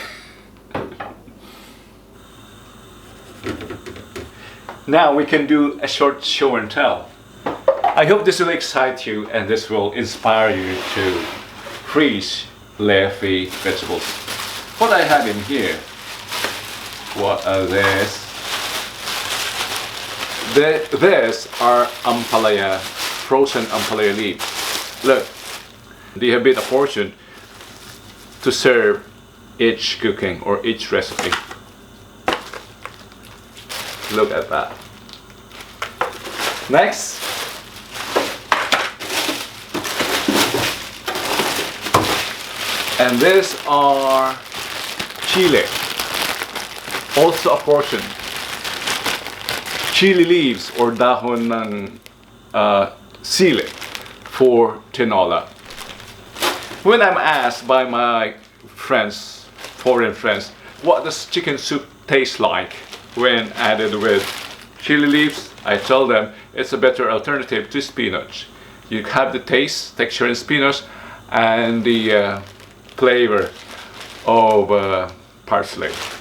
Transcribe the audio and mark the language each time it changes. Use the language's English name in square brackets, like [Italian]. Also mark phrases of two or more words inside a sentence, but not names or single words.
[English] Now we can do a short show and tell. I hope this will excite you and this will inspire you to freeze leafy vegetables. What I have in here, what are these? These are ampalaya, frozen ampalaya leaves. Look, they have been apportioned to serve each cooking or each recipe. Look at that. Next, and these are chile, also a portion. Chili leaves or [Filipino] dahon ng sili [English] for tinola. When I'm asked by my friends, foreign friends, what does chicken soup taste like when added with chili leaves, I tell them it's a better alternative to spinach. You have the taste, texture in spinach and the flavor of parsley.